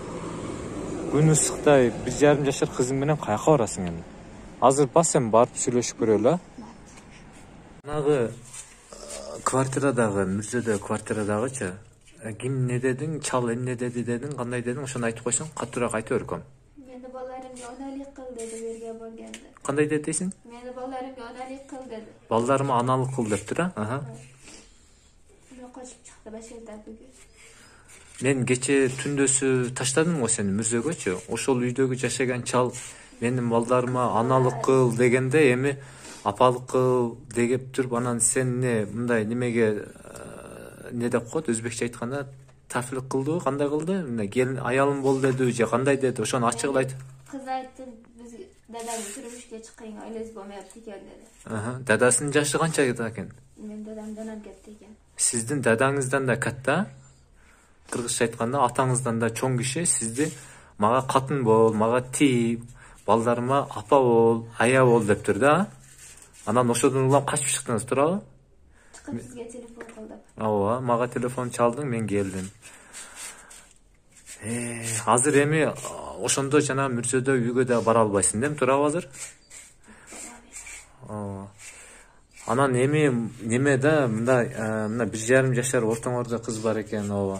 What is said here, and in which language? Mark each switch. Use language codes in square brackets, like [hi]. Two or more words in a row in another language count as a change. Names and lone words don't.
[ky] Күн ысыктай 1,5 жашар кызың менен каяка барасың эми? Азыр бас сен барып сүйлөшүп көрөлү, а? Нагы квартирадагы, Мүрзөдө квартирадагычы, ким не дедиң, чал эмне деди дедиң, кандай дедиң, ошону айтып койсоң, катуураак айтып беркем. [uz] Meni balalarımga onalik qil dedi yerga borganda. [ky] Кандай деп дейсиң? [uz] Meni balalarımga onalik qil dedi. [ky] Балдарыма аналык кыл дептир, а? Аха. [uz] Uni qochib chiqdi Bashirda bugun. [ky] Мен кече түндөсү таштадым го сени Мүрзөгөчү. Ошол үйдөгү жашаган чал менин балдарыма аналык кыл дегенде эми апалык кыл деп туруп, анан сен мындай немеге не деп коет, өзбекче айтканда тафлик кылдыбы, кандай кылды? Мына келин аялым бол деди же кандай деди? Ошону ачык айт. [uz] Qiz aytdi, biz dadam turmushga chiqing, oilangiz bo'lmayapti ekan dedi. Aha, [ky] dadasынын жашы канча экен? [uz] Men dadamdan ham katta ekan. [ky] Сиздин дадаңыздан да катта. Кыргызча айтканда атаңыздан да чоң киши сизди мага катын бол, мага тий, балдарыма апа бол, ая бол дептир да. Анан ошодон улам качып чыктыңыз, туурабы? [uz] Chiqib sizga telefon qildim. [ky] Ооба, мага телефон чалдың, мен келдим. Азыр эми ошондо жана Мүрзөдө үйгө да бара албайсың, дем, туурабы азыр? Анан эми неме да, мына 1,5 жашар ортоңордо кыз бар экен, ооба.